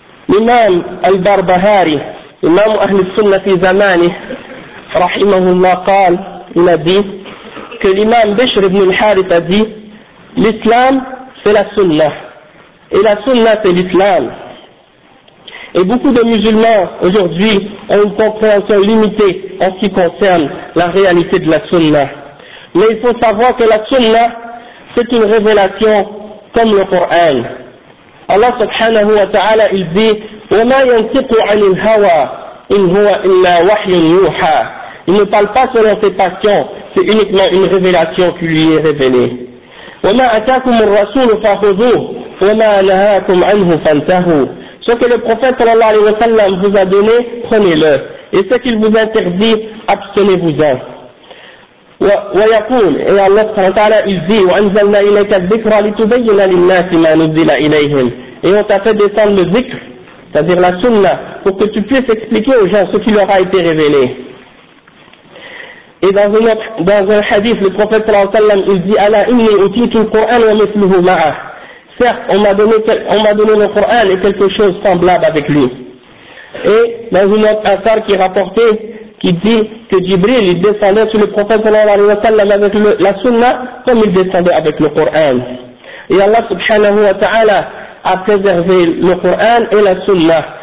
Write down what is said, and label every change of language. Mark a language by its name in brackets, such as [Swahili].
[Arabic] الإمام البربهاري إمام أهل السنة في زمانه رحمه الله قال لدي كالإمام بشر بن الحارث دي: الإسلام في السنة، [French] et la sunna c'est l'islam. Et beaucoup de musulmans aujourd'hui ont une compréhension limitée en ce qui concerne la réalité de la sunna. Mais il faut savoir que la sunna c'est une révélation comme le Coran. Allah subhanahu wa ta'ala il dit [Arabic] وَمَا يَنْتِقُ عَنِ الْهَوَى إِنْ هُوَ إِلَّا وَحْيٌ يُوحَى. [French] Il ne parle pas selon ses passions, c'est uniquement une révélation qui lui est révélée. [Arabic] وَمَا أَتَاكُمُ الرَّسُولُ فَخُذُوهُ وَمَا نَهَاكُمْ عَنْهُ فَانْتَهُوا. [French] Ce que le prophète sallallahu alayhi wa sallam vous a donné, prenez-le. Et ce qu'il vous interdit, abstenez-vous-en. [Arabic] ويقول يا الله سبحانه وتعالى إذ وأنزلنا إليك الذكر لتبين للناس ما نزل إليهم. [French] Et on t'a fait descendre le zikr, c'est-à-dire la sunna, pour que tu puisses expliquer aux gens ce qui leur a été révélé. Et dans un hadith, le prophète صلى الله عليه وسلم il dit [Arabic] ألا إني أوتيت القرآن ومثله معه. [French] Certes, on m'a donné le Coran et quelque chose semblable avec lui. Et dans une autre affaire qui est rapportée, qui dit que Jibril il descendait sur le prophète sallallahu alayhi wa sallam avec la sunna comme il descendait avec le Coran. Et Allah subhanahu wa ta'ala a préservé le Coran et la sunna.